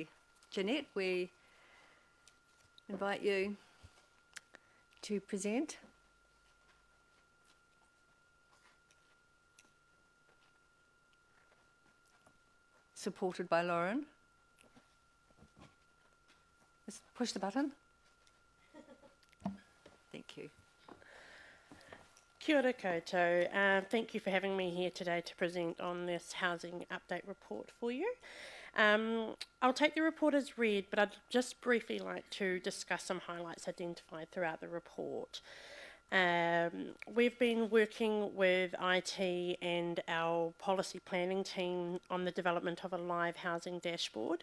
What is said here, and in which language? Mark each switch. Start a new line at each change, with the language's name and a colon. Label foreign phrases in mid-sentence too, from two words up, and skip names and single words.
English: Jeanette, we invite you to present. Supported by Lauren. Just push the button. Thank you.
Māori: Kia ora koutou.
English: Thank you for having me here today to present on this housing update report for you. I'll take the report as read, but I'd just briefly like to discuss some highlights identified throughout the report. We've been working with IT and our policy planning team on the development of a live housing dashboard.